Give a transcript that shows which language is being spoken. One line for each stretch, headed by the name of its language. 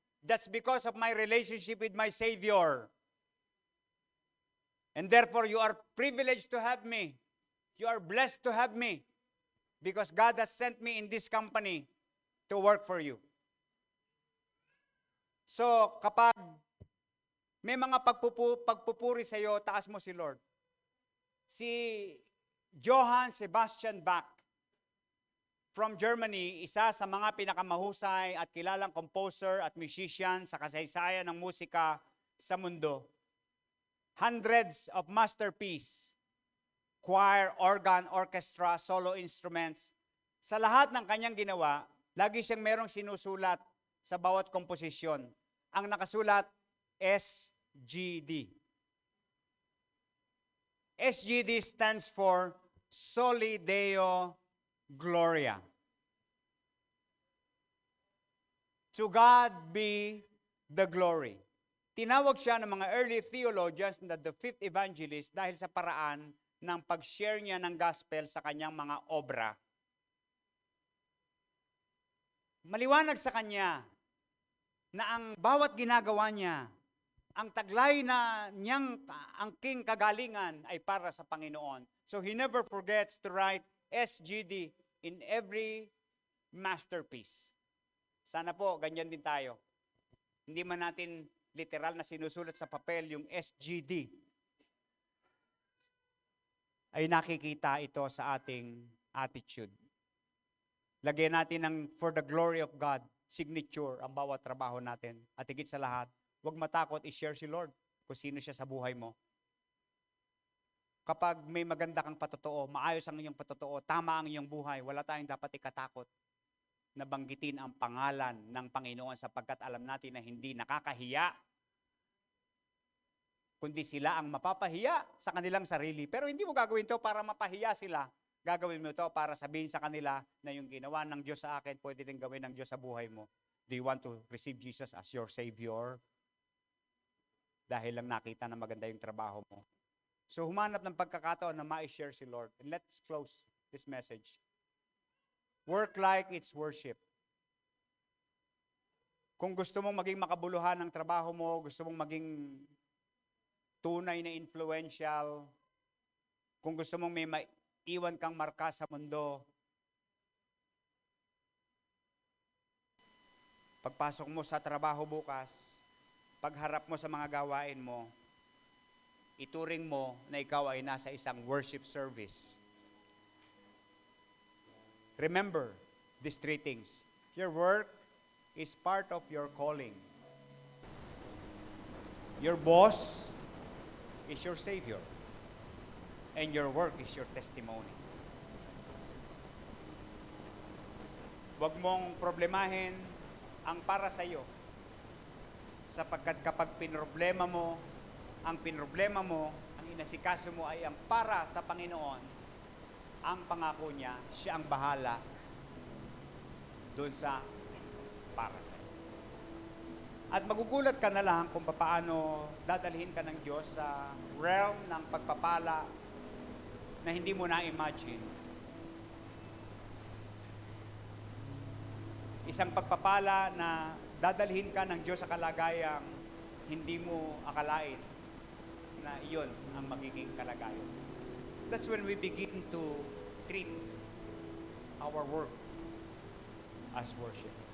English: That's because of my relationship with my Savior. And therefore, you are privileged to have me. You are blessed to have me. Because God has sent me in this company to work for you.
Filipino: So, kapag may mga pagpupuri sa iyo, taas mo si Lord. Si Johann Sebastian Bach
English: from Germany,
Filipino: isa sa mga pinakamahusay at kilalang composer at musician sa kasaysayan ng musika sa mundo.
English: Hundreds of masterpiece, choir, organ, orchestra, solo instruments.
Filipino: Sa lahat ng kanyang ginawa, lagi siyang merong sinusulat sa bawat komposisyon. Ang nakasulat, SGD.
English: SGD stands for Soli Deo Gloria. To God be the glory.
Filipino: Tinawag siya ng mga
English: early theologians
Filipino: na
English: the fifth evangelist
Filipino: dahil sa paraan ng pag-share niya ng gospel sa kanyang mga obra. Maliwanag sa kanya na ang bawat ginagawa niya, ang taglay na niyang angking kagalingan ay para sa Panginoon.
English: So he never forgets to write SGD in every masterpiece.
Filipino: Sana po, ganyan din tayo. Hindi man natin literal na sinusulat sa papel yung SGD. Ay nakikita ito sa ating attitude. Lagyan natin ng
English: for the glory of God,
Filipino: signature ang bawat trabaho natin. At higit sa lahat, huwag matakot i-share si Lord kung sino siya sa buhay mo. Kapag may maganda kang patotoo, maayos ang iyong patotoo, tama ang iyong buhay, wala tayong dapat ikatakot na banggitin ang pangalan ng Panginoon sapagkat alam natin na hindi nakakahiya, kundi sila ang mapapahiya sa kanilang sarili. Pero hindi mo gagawin to para mapahiya sila. Gagawin mo to para sabihin sa kanila na yung ginawa ng Diyos sa akin, pwede din gawin ng Diyos sa buhay mo.
English: Do you want to receive Jesus as your Savior?
Filipino: Dahil lang nakita na maganda yung trabaho mo. So humanap ng pagkakataon na ma-share si Lord.
English: And let's close this message. Work like it's worship.
Filipino: Kung gusto mong maging makabuluhan ng trabaho mo, gusto mong maging tunay na influential, kung gusto mong may maiwan kang marka sa mundo, pagpasok mo sa trabaho bukas, pagharap mo sa mga gawain mo, ituring mo na ikaw ay nasa isang worship service.
English: Remember these three things. Your work is part of your calling. Your boss is your Savior. And your work is your testimony.
Filipino: Huwag mong problemahin ang para sa iyo. Sapagkat kapag ang pinroblema mo, ang inasikaso mo ay ang para sa Panginoon, ang pangako niya, siya ang bahala doon sa para sa iyo. At magugulat ka na lang kung paano dadalhin ka ng Diyos sa realm ng pagpapala na hindi mo na-imagine. Isang pagpapala na dadalhin ka ng Diyos sa kalagayang hindi mo akalain na iyon ang magiging kalagayan.
English: That's when we begin to treat our work as worship.